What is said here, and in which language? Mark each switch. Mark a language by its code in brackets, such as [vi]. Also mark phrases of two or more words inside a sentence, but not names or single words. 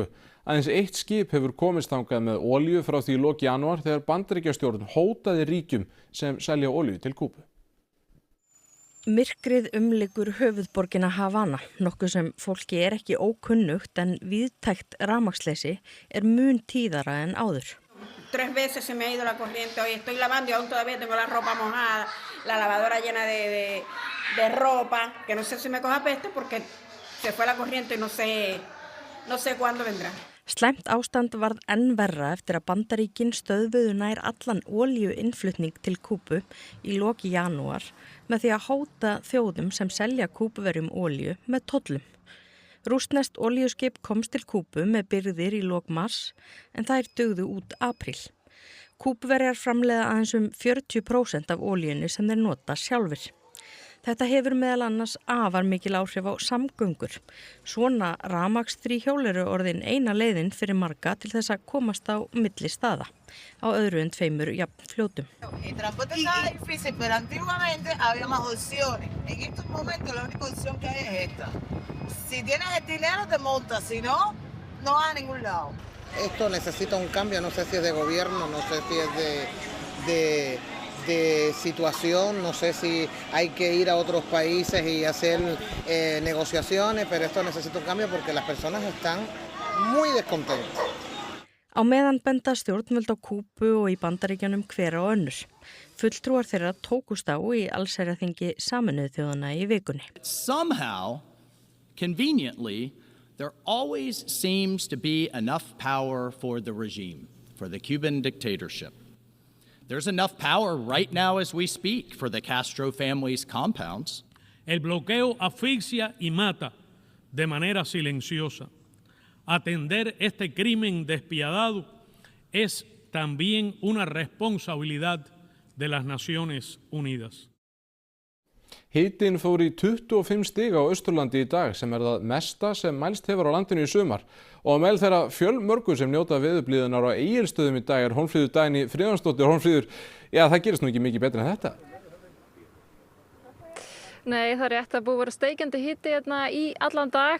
[is] Aðeins eitt skip hefur komist þangað með olíu frá því í lok janúar þegar Bandaríkjastjórn hótaði ríkjum sem selja olíu til Kúbu. Myrkrið umlykur höfuðborgina Havana, nokkuð sem fólki ekki ókunnugt en víðtækt rafmagnsleysi mun tíðara en áður. [es] 3 veces se me ha ido la corriente, hoy estoy lavando y aún todavía tengo la ropa mojada, la lavadora llena de ropa, que no sé si me coja peste porque se fue la corriente y no sé cuándo vendrá. [is] Slæmt ástand varð enn verra eftir að Bandaríkin stöðvuðu nær allan olíuinnflutning til Kúbu í lok janúar með því að hóta þjóðum sem selja kúbuverjum olíu með tollum. Rússneskt olíuskip komst til Kúbu með birgðir í lok mars en þær dugðu út apríl. Kúbuverjar framleiða aðeins 40% af olíunni sem þeir nota sjálfir. Þetta hefur meðal annars afar mikil áhrif á samgöngur. Svona rafmagnsþríhjól eru orðin eina leiðin fyrir marga til þess að komast á milli staða á öðru en 2 jafn fljótum. [es] El transporte estaba difícil, pero antiguamente había más opciones. En estos momentos la única opción que hay es esta. Si tienes el dinero te montas, si no, no vas a ningún lado. Esto necesita un cambio, no sé si es de gobierno, no sé si es de situación, no sé si hay que ir a otros países y hacer negociaciones, pero esto necesita un cambio porque las personas están muy descontentas. [is] Á meðan benda stjórnvöld á Kúbu og í Bandaríkjunum hver á önnur. Fulltrúar þeirra tókust á í allsherjarþingi Sameinuðu þjóðanna í vikunni. [en] Somehow, conveniently, there always seems to be enough power for the regime, for the Cuban dictatorship. There's enough power right now as we speak for the Castro family's compounds. [es] El bloqueo asfixia y mata de manera silenciosa. Atender este crimen despiadado es también una responsabilidad de las Naciones Unidas. [is] Hitinn fór í 25 stig á Austurlandi í dag sem það mesta sem mælst hefur á landinu í sumar. Og á meðal þeirra fjölmörgu sem njóta veðurblíðunnar á Egilsstöðum í dag Hólmfríður Dagný Friðjónsdóttir. Hólmfríður, það gerist nú ekki mikið betur en þetta. Nei, það er rétt að búið að vera steikjandi hiti hérna í allan dag.